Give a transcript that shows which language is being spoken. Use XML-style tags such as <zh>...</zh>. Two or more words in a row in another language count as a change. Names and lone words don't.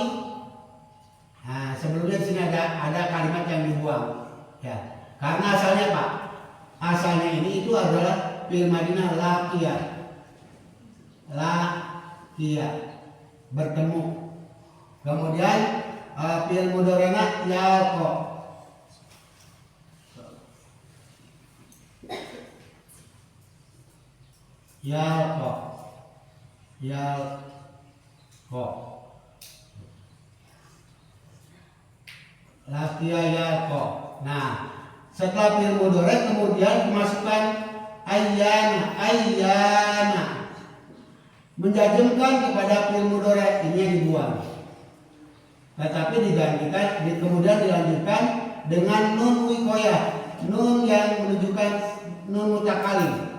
<id>Nah, sebelumnya di sini ada kalimat yang dibuang. Ya, karena asalnya Pak, asalnya ini itu adalah</id> <ar>فعل ماضيه لقي.</ar> <id>Laqiya, bertemu. Kemudian</id> <ar>فعل مضارعنا يلقى.</ar> <id>Yalqa.</id> <ar>يلقى. لقي يلقى.</ar> <id>Nah, setelah</id> <ar>فعل مضارع'</ar> <id>kemudian dimasukkan ayyana. Menjazmkan kepada</id> <ar>فعل مضارع',</ar> <id>ini yang dibuang. Tetapi digantikan, kemudian dilanjutkan dengan</id> <ar>نون الوقاية,</ar> <id>nun yang menunjukkan</id> <ar>نون المتكلم.</ar>